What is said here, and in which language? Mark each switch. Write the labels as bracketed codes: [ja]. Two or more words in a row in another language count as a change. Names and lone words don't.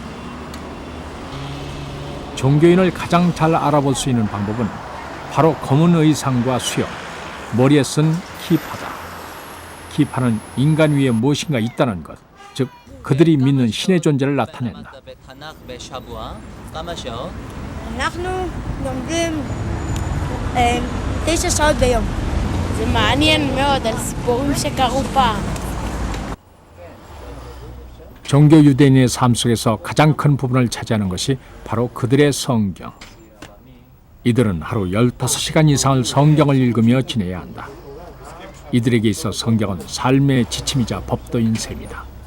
[ko] 종교인을 가장 잘 알아볼 수 있는 방법은 바로 검은 의상과 수염, 머리에 쓴 키파다. 키파는 인간 위에 무엇인가 있다는 것, 즉 그들이 믿는 신의 존재를 나타낸다. [he] אנחנו לומדים 9 שעות ביום. זה מעניין מאוד על סיפורים שקרו פעם. [ko] 종교 유대인의 삶 속에서 가장 큰 부분을 차지하는 것이 바로 그들의 성경. 이들은 하루 15시간 이상을 성경을 읽으며 지내야 한다. 이들에게 있어 성경은 삶의 지침이자 법도인 셈이다.